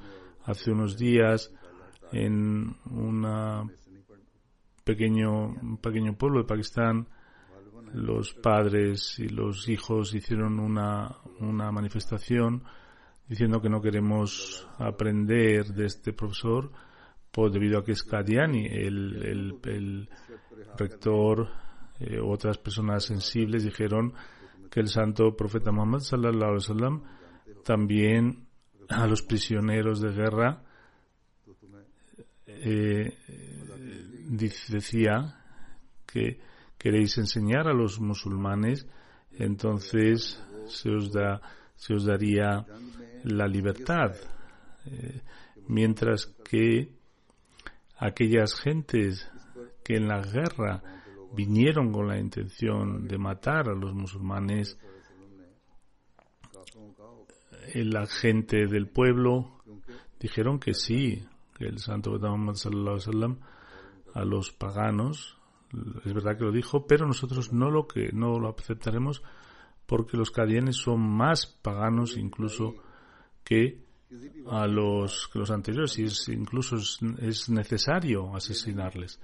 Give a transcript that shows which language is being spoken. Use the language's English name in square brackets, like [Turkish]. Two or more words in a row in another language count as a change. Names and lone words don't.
[Spanish] Hace unos días en un pequeño pueblo de Pakistán, los padres y los hijos hicieron una manifestación diciendo que no queremos aprender de este profesor debido a que es Qadiani. El rector, otras personas sensibles dijeron que el santo profeta Muhammad [Arabic] صلى الله عليه وسلم [Spanish] también a los prisioneros de guerra decía que queréis enseñar a los musulmanes, entonces se os daría la libertad, mientras que aquellas gentes que en la guerra vinieron con la intención de matar a los musulmanes, la gente del pueblo dijeron que sí, que el santo profeta Muhammad [Arabic] صلى الله عليه وسلم [Spanish] a los paganos, es verdad que lo dijo, pero nosotros no lo aceptaremos, porque los qadianes son más paganos incluso que los anteriores, y incluso es necesario asesinarles.